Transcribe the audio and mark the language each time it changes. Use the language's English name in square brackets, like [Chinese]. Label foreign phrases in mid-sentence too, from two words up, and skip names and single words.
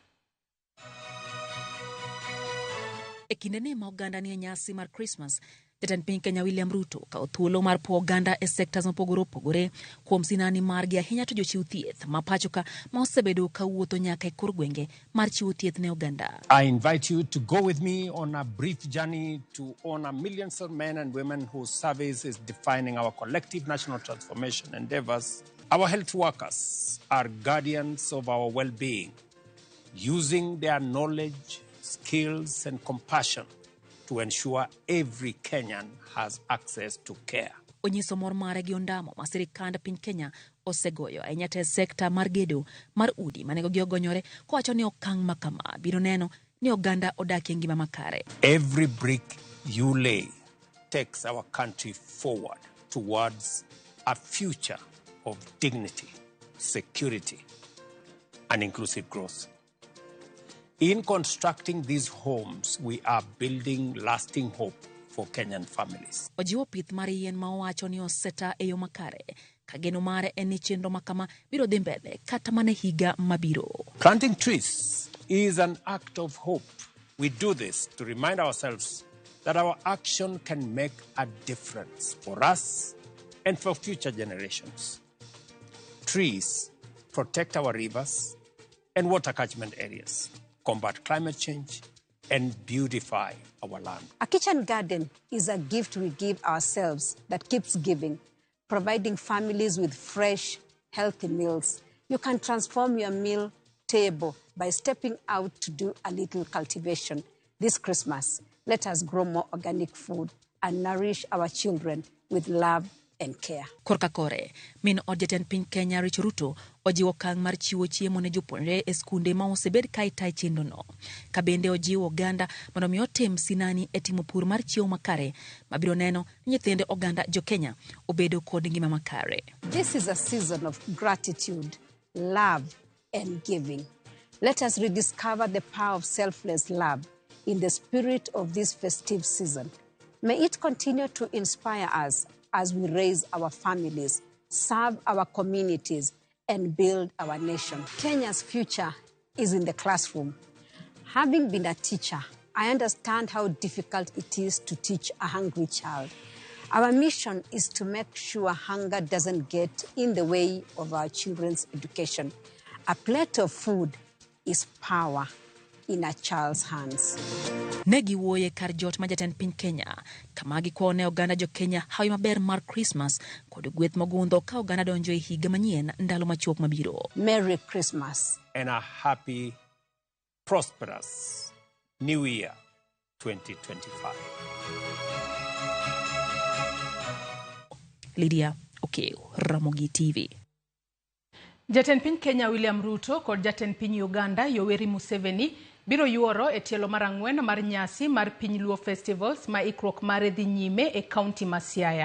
[Luo (Kenya and Tanzania)] E kinde ni ma oganda ni nyasi mar Christmas, jatend piny Kenya William Ruto ka thuolo mar po oganda e sectors mopogore opogore kuom sinani margi ahinya to jochiw thieth ma pacho ka ma osebedo ka wuotho nyaka e kor gwenge mar chiwo thieth ne oganda. [English] I invite you to go with me on a brief journey to honor millions of men and women whose service is defining our collective national transformation endeavors. Our health workers are guardians of our well-being, using their knowledge, skills, and compassion to ensure every Kenyan has access to care. [Luo (Kenya and Tanzania)] Onyiso mor mare gi ondamo ma sirikand piny Kenya osegoyo ahinya te sekta mar gedo mar udi manego gi ogonyore kowacho ni okang' makama biro neno ni oganda odakie ngima makare. [English] Every brick you lay takes our country forward towards a future of dignity, security, and inclusive growth. In constructing these homes, we are building lasting hope for Kenyan families. [Luo (Kenya and Tanzania)] Ojiwo pith mar yien ma owacho ni oseta e yo makare ka geno mare en ni chenro makama biro dhi mbele kata mana higa mabiro. [English] Planting trees is an act of hope. We do this to remind ourselves that our action can make a difference for us and for future generations. Trees protect our rivers and water catchment areas, combat climate change, and beautify our land. A kitchen garden is a gift we give ourselves that keeps giving, providing families with fresh, healthy meals. You can transform your meal table by stepping out to do a little cultivation. This Christmas, let us grow more organic food and nourish our children with love and care. [Luo (Kenya and Tanzania)] Korka kore, min od jatend piny Kenya Rachel Ruto ojiwo kang' mar chiwo chiemo ne jopuonjre e skunde ma osebed ka itayo chenro no. Ka bende ojiwo oganda mondo mi otim sinani e timo pur mar chiemo makare mabiro neno ni nyithinde oganda jo Kenya obedo kod ngima makare. [English] This is a season of gratitude, love, and giving. Let us rediscover the power of selfless love in the spirit of this festive season. May it continue to inspire us as we raise our families, serve our communities, and build our nation. Kenya's future is in the classroom. Having been a teacher, I understand how difficult it is to teach a hungry child. Our mission is to make sure hunger doesn't get in the way of our children's education. A plate of food is power in a child's hands. [Luo (Kenya and Tanzania)] Negi woye kar jot ma jatend piny Kenya kama gikone oganda jo Kenya hawi maber mar Christmas kod gweth mogundho ka oganda donjo e higa manyien ndalo machuok mabiro. [English] Merry Christmas and a happy, prosperous New Year 2025. Lydia Okeyo, Ramogi TV. [Luo (Kenya and Tanzania)] Jatend piny Kenya William Ruto kod jatend piny Uganda Yoweri Museveni biro yuoro e tielo mar ang'wen mar nyasi mar Piny Luo Festivals ma ikruok mare dhi nyime e kaunti ma Siaya.